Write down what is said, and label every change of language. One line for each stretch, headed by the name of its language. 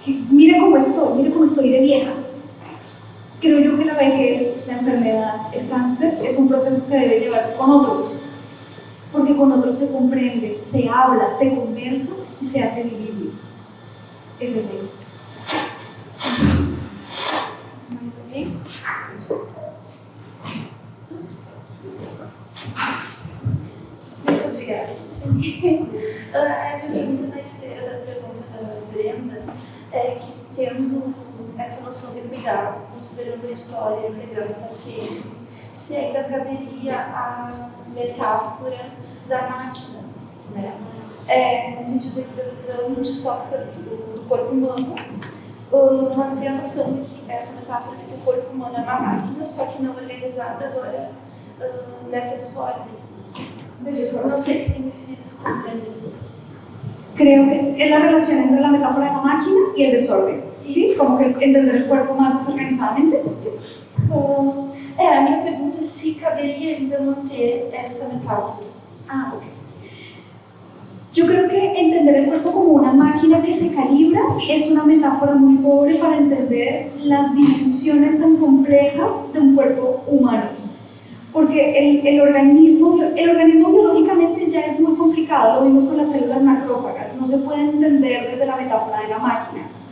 Spanish: Mire cómo estoy de vieja. Creo yo que la vejez, la enfermedad, el cáncer es un proceso que debe llevarse con otros, porque con otros se comprende, se habla, se conversa y se hace vivible. Ese es el
Portuguese: Muito obrigada. A minha pergunta na esteira da pergunta da Brenda é que, tendo essa noção de cuidado, considerando a história, integrando o paciente, se ainda caberia a metáfora da máquina, né? No sentido da visão distópica do corpo humano, manter a noção de que essa metáfora de que o corpo humano é uma máquina, só que não organizada agora nessa desordem.
Spanish: No sé si me fiz comprender. Creo que es la relación entre la metáfora de la máquina y el desorden, ¿sí? Como que entender el cuerpo más desorganizadamente, ¿sí?
Portuguese: A minha pergunta é se caberia ainda manter essa metáfora. Ok.
Spanish: Yo creo que entender el cuerpo como una máquina que se calibra es una metáfora muy pobre para entender las dimensiones tan complejas de un cuerpo humano. Porque el organismo biológicamente ya es muy complicado, lo vimos con las células macrófagas, no se puede entender desde la metáfora de la máquina.